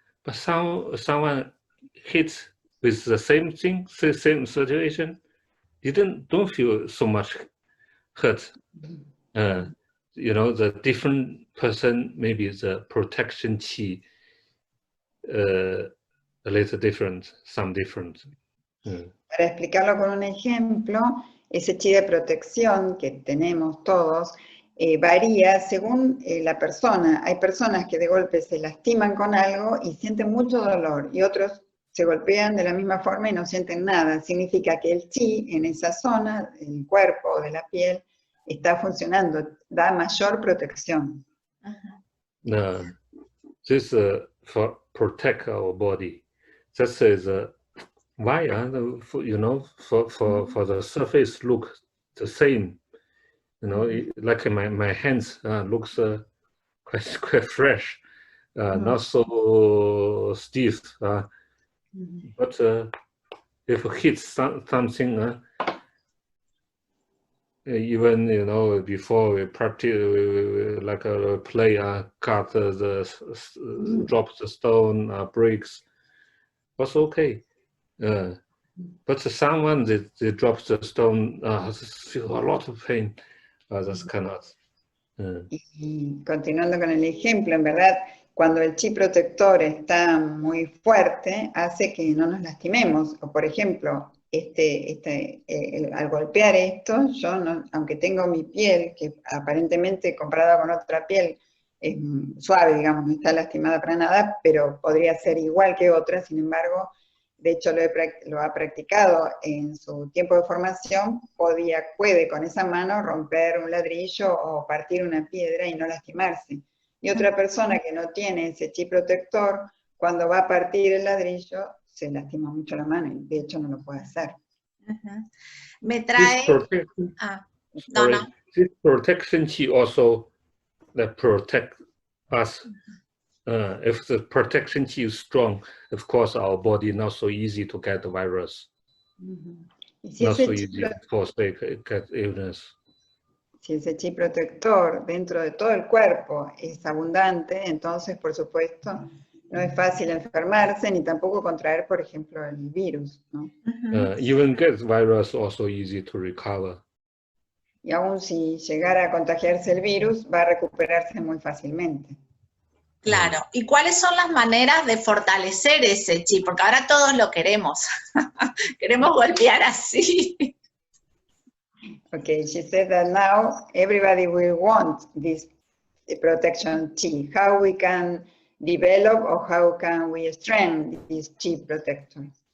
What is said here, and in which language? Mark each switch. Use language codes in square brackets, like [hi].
[en] But someone hit with the same thing, same situation, you don't feel so much hurt. You know, the different person, maybe the protection Qi a little different, some different. [es] Para explicarlo con un ejemplo, ese chi de protección que tenemos todos varía según la persona. Hay personas que de golpe se lastiman con algo y sienten mucho dolor, y otros se golpean de la misma forma y no sienten nada. Significa que el chi en esa zona, el cuerpo o de la piel, está funcionando, da mayor protección. [en] This for protect our body. This is why, you know, for the surface look the same. You know, like my hands looks quite fresh, not so stiff. But if it hits something, even, you know, before we practice, we like a play, cut drop the stone, breaks, was okay. But someone they drop the stone, feel a lot of pain. That's cannot. [es] Y continuando con el ejemplo, en verdad, cuando el chi protector está muy fuerte, hace que no nos lastimemos. O por ejemplo, al golpear esto, yo, no, aunque tengo mi piel, que aparentemente comparada con otra piel es suave, digamos, no está lastimada para nada, pero podría ser igual que otra, sin embargo, de hecho lo ha practicado en su tiempo de formación, puede con esa mano romper un ladrillo o partir una piedra y no lastimarse. Y otra persona que no tiene ese chi protector, cuando va a partir el ladrillo, se lastima mucho la mano y de hecho no lo puede hacer. Me trae... [en] This protection chi also protect us. If the protection chi is strong, of course our body not so easy to get the virus. [es] Si [en] not so easy for get illness. [es] Si ese chi protector dentro de todo el cuerpo es abundante, entonces por supuesto no es fácil enfermarse ni tampoco contraer, por ejemplo, el virus, ¿no? [en] Even get virus also easy to recover. [es] Y aún si llegara a contagiarse el virus, va a recuperarse muy fácilmente. Claro. ¿Y cuáles son las maneras de fortalecer ese chi? Porque ahora todos lo queremos. Queremos golpear así. [en] Okay, she said that now everybody will want this protection chi. How we can develop or how can we strengthen this chi protection?